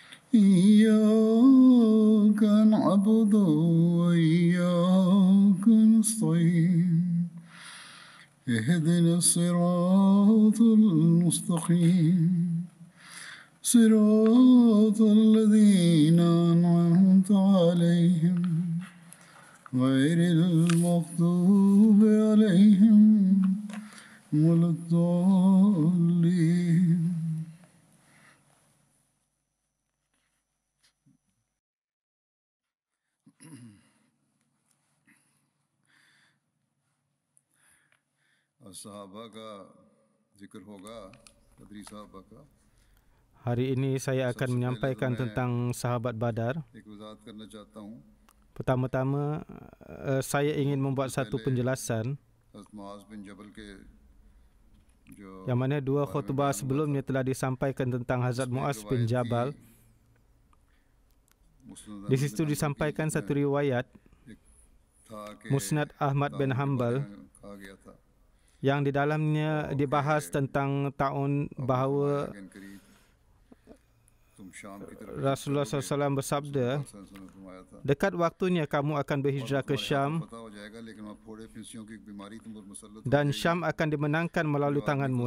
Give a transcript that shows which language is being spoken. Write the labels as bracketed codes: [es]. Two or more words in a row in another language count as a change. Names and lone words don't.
[ar] إياك نعبد وإياك نستعين اهدنا الصراط المستقيم صراط الذين أنعمت عليهم غير المغضوب عليهم ولا الضالين. [ur] صحابہ کا ذکر ہوگا بدری صحابہ کا. [id] Hari ini saya akan menyampaikan tentang sahabat Badar. [ur] ایک وضاحت کرنا چاہتا ہوں. [id] Pertama-tama saya ingin membuat satu penjelasan [ur] حضرت معاذ بن جبل کے جو [id] yang mana dua khutbah sebelumnya telah disampaikan tentang Hazrat Muaz bin Jabal. Di situ disampaikan satu riwayat Musnad Ahmad bin Hanbal yang di dalamnya dibahas tentang tahun bahawa Rasulullah SAW bersabda, dekat waktunya kamu akan berhijrah ke Syam dan Syam akan dimenangkan melalui tanganmu.